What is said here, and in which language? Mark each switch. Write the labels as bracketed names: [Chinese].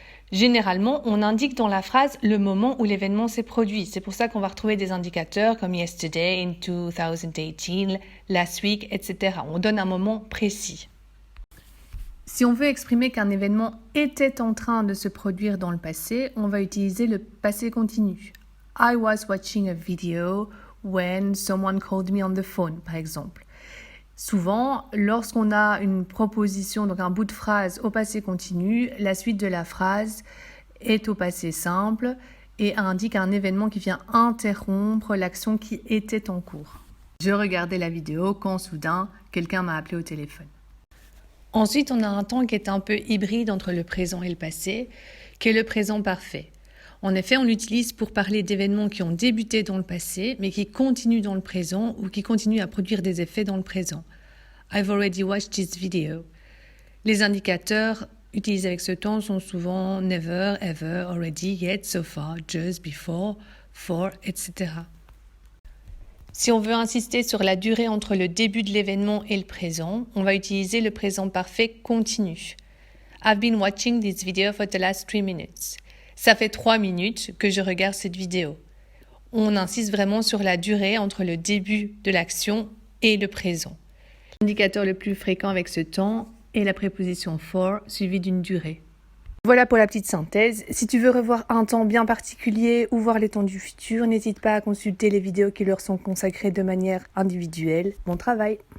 [French] Généralement, on indique dans la phrase le moment où l'événement s'est produit. C'est pour ça qu'on va retrouver des indicateurs comme [English] yesterday, in 2018, last week, [French] etc. On donne un moment précis. Si on veut exprimer qu'un événement était en train de se produire dans le passé, on va utiliser le passé continu. [English] I was watching a video when someone called me on the phone, [French] par exemple. Souvent, lorsqu'on a une proposition, donc un bout de phrase au passé continu, la suite de la phrase est au passé simple et indique un événement qui vient interrompre l'action qui était en cours. Je regardais la vidéo quand soudain, quelqu'un m'a appelé au téléphone. Ensuite, on a un temps qui est un peu hybride entre le présent et le passé, qui est le présent parfait. En effet, on l'utilise pour parler d'événements qui ont débuté dans le passé, mais qui continuent dans le présent ou qui continuent à produire des effets dans le présent. [English] I've already watched this video. [French] Les indicateurs utilisés avec ce temps sont souvent [English] never, ever, already, yet, so far, just, before, for, [French] etc. Si on veut insister sur la durée entre le début de l'événement et le présent, on va utiliser le présent parfait continu. [English] I've been watching this video for the last 3 minutes. [French] Ça fait 3 minutes que je regarde cette vidéo. On insiste vraiment sur la durée entre le début de l'action et le présent. L'indicateur le plus fréquent avec ce temps est la préposition for suivie d'une durée. Voilà pour la petite synthèse. Si tu veux revoir un temps bien particulier ou voir les temps du futur, n'hésite pas à consulter les vidéos qui leur sont consacrées de manière individuelle. Bon travail!